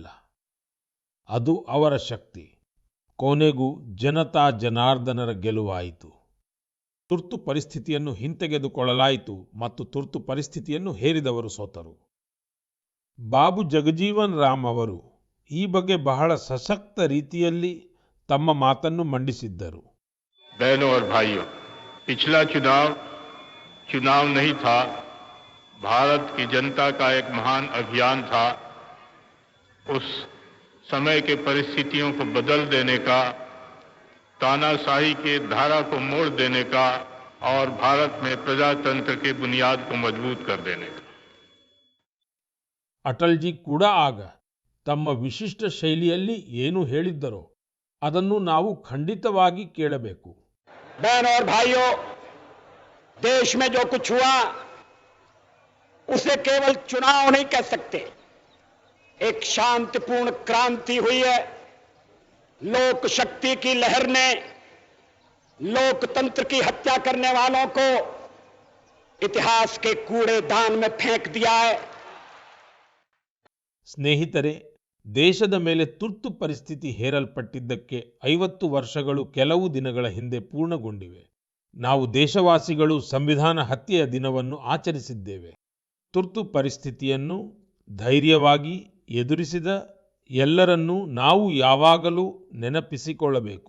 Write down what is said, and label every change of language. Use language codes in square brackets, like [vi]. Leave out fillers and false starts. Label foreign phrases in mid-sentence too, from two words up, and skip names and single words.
[kn] ಅದು ಅವರ ಶಕ್ತಿ. ಕೊನೆಗೂ ಜನತಾ ಜನಾರ್ದನರ ಗೆಲುವಾಯಿತು. ತುರ್ತು ಪರಿಸ್ಥಿತಿಯನ್ನು ಹಿಂತೆಗೆದುಕೊಳ್ಳಲಾಯಿತು ಮತ್ತು ತುರ್ತು ಪರಿಸ್ಥಿತಿಯನ್ನು ಹೇರಿದವರು ಸೋತರು. ಬಾಬು ಜಗಜೀವನ್ ರಾಮ್ ಅವರು ಈ ಬಗ್ಗೆ ಬಹಳ ಸಶಕ್ತ ರೀತಿಯಲ್ಲಿ ತಮ್ಮ ಮಾತನ್ನು ಮಂಡಿಸಿದ್ದರು. [hi] बहनों और भाइयों, पिछला चुनाव नहीं था, भारत की जनता का एक महान अभियान था. उस समय के परिस्थितियों को बदल देने का, तानाशाही के धारा को मोड़ देने का और भारत में प्रजातंत्र की बुनियाद को मजबूत कर देने का. [kn] ಅಟಲ್ ಜಿ ಕೂಡ ಆಗ ತಮ್ಮ ವಿಶಿಷ್ಟ ಶೈಲಿಯಲ್ಲಿ ಏನು ಹೇಳಿದ್ದರೋ ಅದನ್ನು ನಾವು ಖಂಡಿತವಾಗಿ ಕೇಳಬೇಕು. [hi] बहनों और भाइयों, देश में जो कुछ हुआ उसे केवल चुनाव नहीं कह सकते. एक शांतिपूर्ण क्रांति हुई है. लोक शक्ति की लहर ने लोकतंत्र की हत्या करने वालों को इतिहास के कूड़ेदान में फेंक दिया है. [kn] ಸ್ನೇಹಿತರೆ, ದೇಶದ ಮೇಲೆ ತುರ್ತು ಪರಿಸ್ಥಿತಿ ಹೇರಲ್ಪಟ್ಟಿದ್ದಕ್ಕೆ 50 ವರ್ಷಗಳು ಕೆಲವು ದಿನಗಳ ಹಿಂದೆ ಪೂರ್ಣಗೊಂಡಿವೆ. ನಾವು ದೇಶವಾಸಿಗಳು ಸಂವಿಧಾನ ಹತ್ಯೆಯ ದಿನವನ್ನು ಆಚರಿಸಿದ್ದೇವೆ. ತುರ್ತು ಪರಿಸ್ಥಿತಿಯನ್ನು ಧೈರ್ಯವಾಗಿ ಎದುರಿಸಿದ ಎಲ್ಲರನ್ನೂ ನಾವು ಯಾವಾಗಲೂ ನೆನಪಿಸಿಕೊಳ್ಳಬೇಕು.